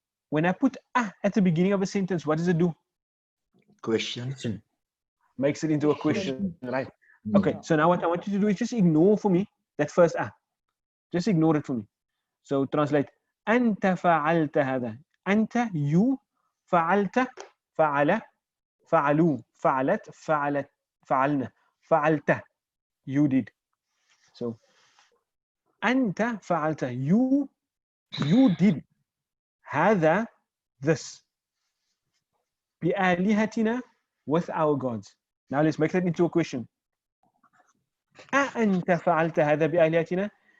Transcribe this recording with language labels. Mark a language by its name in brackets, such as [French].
[English] When I put at the beginning of a sentence, what does it do? Question. Makes it into a question, right? Okay, so now what I want you to do is just ignore for me that first Just ignore it for me. So translate. [Arabic] أنت فعلت هذا. أنت, you, فعلت, فعل, فعلوا, فعلت, فعلت, فعلنا, فعلت, [English] you did. So [Arabic] أنت فعلت, [English] you did هذا, this, بآلهتنا, with our gods. Now let's make that into a question. [Arabic] أأنت فعلت هذا بآلهتنا?